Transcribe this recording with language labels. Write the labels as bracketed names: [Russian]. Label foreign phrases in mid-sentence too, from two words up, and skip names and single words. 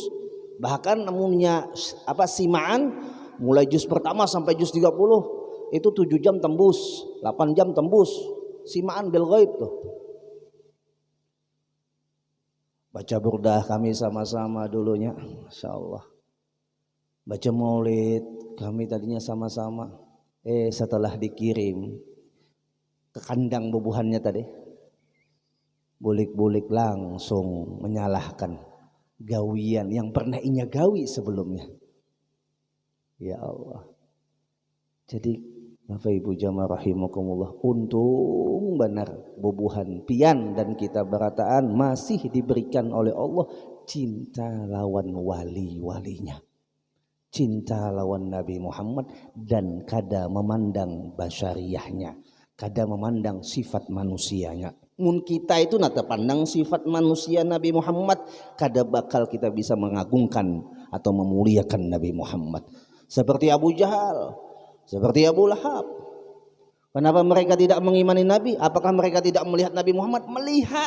[Indonesian] Bahkan namanya simaan mulai juz pertama sampai juz 30 itu 7 jam tembus, 8 jam tembus. Simaan [Arabic] بالغيب [Indonesian] tuh. Baca burdah kami sama-sama dulunya, [Arabic] ما شاء الله. [Indonesian] Baca maulid kami tadinya sama-sama. [Banjar] Setelah dikirim ke kandang bubuhannya tadi, bulik-bulik langsung menyalahkan gawian yang pernah inya gawi sebelumnya. [Arabic] يا الله. [Banjar] Jadi Bapak Ibu jamaah rahimakumullah, untung benar bubuhan pian dan kita berataan masih diberikan oleh Allah cinta lawan wali-walinya, cinta lawan Nabi Muhammad, dan kada memandang basyariahnya, kada memandang sifat manusianya. Mun kita itu nata pandang sifat manusia Nabi Muhammad, kada bakal kita bisa mengagungkan atau memuliakan Nabi Muhammad. [Indonesian] Seperti Abu Jahal, seperti Abu Lahab. Kenapa mereka tidak mengimani Nabi? Apakah mereka tidak melihat Nabi Muhammad? Melihat.